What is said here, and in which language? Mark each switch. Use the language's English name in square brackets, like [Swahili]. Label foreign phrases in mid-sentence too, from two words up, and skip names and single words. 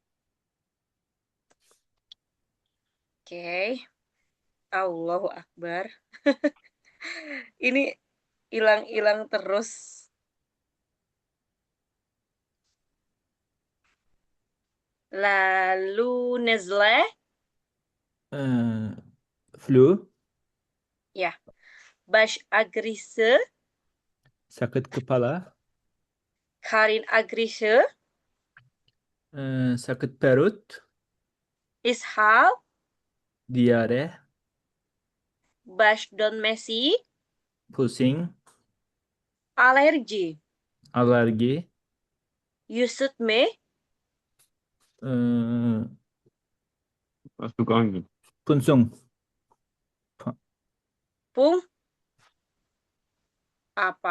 [Arabic] Oke, Allahu Akbar. [Indonesian] Ini hilang-hilang terus. [Turkish] Lalu nezle, [Indonesian] Flu. [Turkish] ya. Baş ağrısı, [Indonesian] Sakit kepala. [Turkish] karın ağrısı, [Indonesian] Sakit perut. [Turkish] ishal, [Indonesian] Diare. [Turkish] baş dönmesi, [Indonesian] Pusing. [Turkish] alerji, [Indonesian] Alergi. [Turkish] üşütme, [Indonesian] Masuk angin. Punsung. pung, apa?